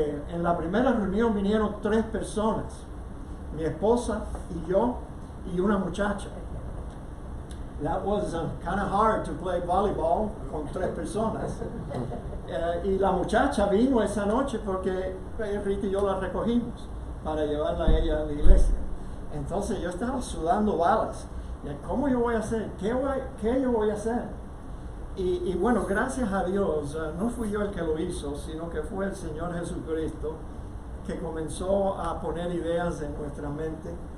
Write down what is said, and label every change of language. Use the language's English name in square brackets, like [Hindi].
[Spanish] En la primera reunión vinieron 3 personas, mi esposa y yo y una muchacha. [English] That was kind of hard to play volleyball [Spanish] con 3 personas. Y la muchacha vino esa noche porque Rita y yo la recogimos para llevarla a ella a la iglesia. Entonces yo estaba sudando balas. ¿Cómo yo voy a hacer? ¿Qué yo voy a hacer? Y bueno, gracias a Dios, no fui yo el que lo hizo, sino que fue el Señor Jesucristo que comenzó a poner ideas en nuestra mente.